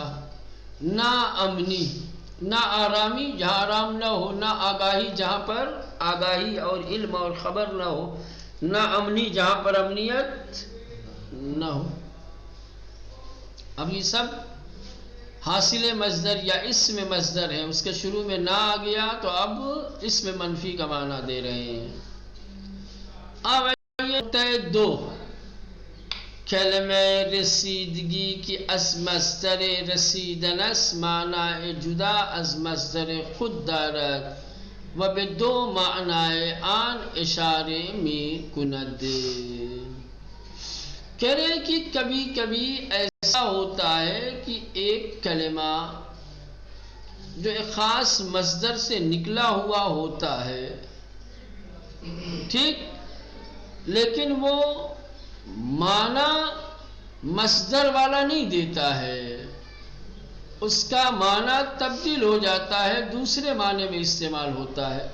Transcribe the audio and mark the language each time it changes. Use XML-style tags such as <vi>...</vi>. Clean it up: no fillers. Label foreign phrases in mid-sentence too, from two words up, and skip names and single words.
<ur>نہ امنی، نہ آرامی جہاں آرام نہ ہو، نہ آگاہی جہاں پر آگاہی اور علم اور خبر نہ ہو، نہ امنی جہاں پر امنیت نہ ہو. اب یہ سب حاصل مصدر یا اسم مصدر ہے، اس کے شروع میں نہ آ گیا تو اب اسم منفی کا معنی دے رہے ہیں.</ur> <fa>اب یہ دو کلمہ رسیدگی کی از مصدر رسیدن است معنی جدا از مصدر خود دارد و به دو معنی آن اشاره می کند.</fa> <ur>کہہ رہے ہیں کہ کبھی کبھی ایسا ہوتا ہے کہ ایک کلمہ جو ایک خاص مصدر سے نکلا ہوا ہوتا ہے، ٹھیک، لیکن وہ معنی مصدر والا نہیں دیتا ہے، اس کا معنی تبدیل ہو جاتا ہے، دوسرے معنی میں استعمال ہوتا ہے.</ur>